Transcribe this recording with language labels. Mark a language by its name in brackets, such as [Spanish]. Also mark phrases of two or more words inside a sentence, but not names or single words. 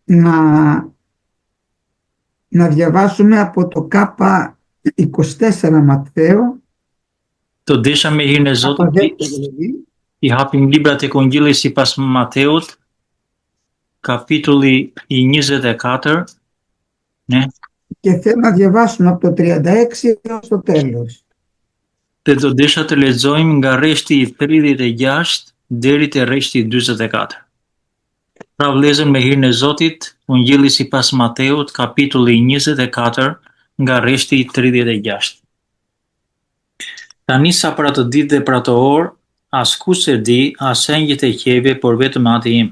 [Greek] να διαβάσουμε από το ΚΑΠΑ 24 Ματθαίο, [Albanian] Të desha me hirën e [Greek] ΚΑΠΑ [Albanian] Zotit [Greek] 10 δηλαδή, [Albanian] i hapim librat e Kongjillit sipas Mateut, kapitulli i 24, ne? [Greek] και θέλω να διαβάσουμε από το 36 έως το τέλος. [Albanian] Dhe do desha të lexojmë nga rreshti i 36 deri te rreshti i 44. Pra vëllezër, me hirën e Zotit, Ungjilli sipas Mateut, kapitulli 24, nga rreshti i 36. Tani sa për atë ditë dhe për atë orë, askush se di, as engjëjt e qeve, por vetëm Ati im.